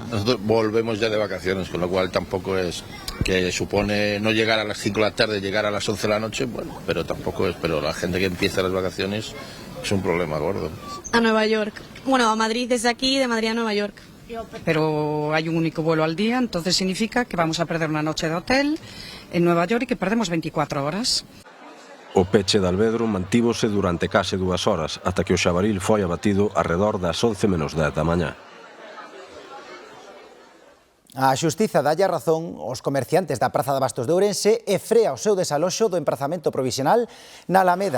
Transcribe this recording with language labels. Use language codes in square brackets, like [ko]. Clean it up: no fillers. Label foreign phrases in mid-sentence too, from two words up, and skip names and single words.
[es] Nosotros volvemos ya de vacaciones, con lo cual tampoco es que supone no llegar a las 5 de la tarde, llegar a las 11 de la noche, bueno, pero tampoco es, pero la gente que empieza las vacaciones es un problema gordo. A Nueva York. Bueno, a Madrid desde aquí, de Madrid a Nueva York. Pero hay un único vuelo al día, entonces significa que vamos a perder una noche de hotel en Nueva York y que perdemos 24 horas. [gl] O peche de Alvedro mantívose durante case 2 horas, ata que o xabaril foi abatido arredor das 11:10 da mañá. A Xustiza dalle a razón aos comerciantes da Praza de Bastos de Ourense e frea o seu desaloxo do emprazamento provisional na Alameda.